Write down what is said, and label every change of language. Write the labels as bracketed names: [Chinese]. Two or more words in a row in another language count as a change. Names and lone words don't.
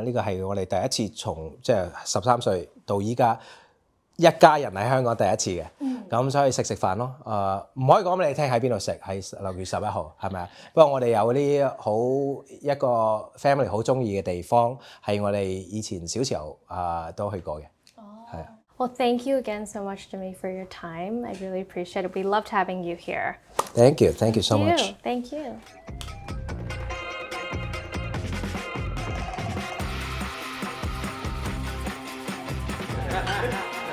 [Cantonese] 呢個係我哋第一次從即係13歲到依家一家人喺香港第一次嘅。咁所以食飯咯。唔可以講俾你聽喺邊度食，係6月11號係咪啊？不過我哋有啲一個 family 好中意嘅地方，係我哋以前小時候都去過嘅。係啊。 [English] Well, thank you again so much, Jimmy, for your time. I really appreciate it. We loved having you here. Thank you. Thank you so much. Thank you. Thank you.